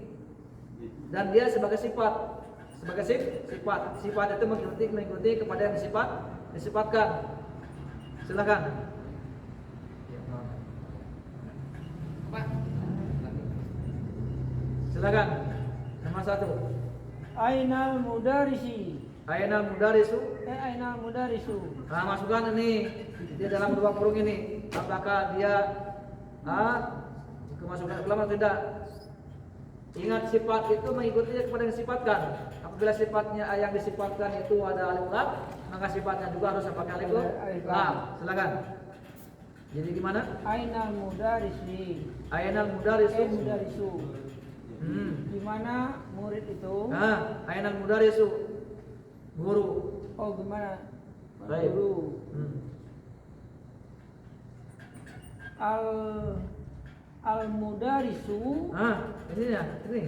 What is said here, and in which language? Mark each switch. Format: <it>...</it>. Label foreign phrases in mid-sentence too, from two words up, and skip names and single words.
<id>Dan dia sebagai sifat. Sebagai sifat. Sifat itu mengikuti kepada yang disifatkan. Silakan. Silakan. Nomor 1.</id> <ar>أين المدرسِ. أين المدرسُ. أين المدرسُ.</ar> <id>Nah, masukkan ini di dalam dua kurung ini. Apakah dia kemasukan ulama atau tidak? Ingat sifat itu mengikuti kepada yang disifatkan. Apabila sifatnya yang disifatkan itu ada alif lam, maka sifatnya juga harus pakai alif lam. Silakan. Jadi gimana?</id> <ar>أين المدرسِ. أين المدرسُ. Mudarisu.</ar> <id>Di mana murid itu? Nah,</id> <ar>أين المدرسُ.</ar> <id>Guru. Oh, gimana? Baik. Guru.</id> <ar>المدرسُ.</ar> <id>Ini ya, ini.</id>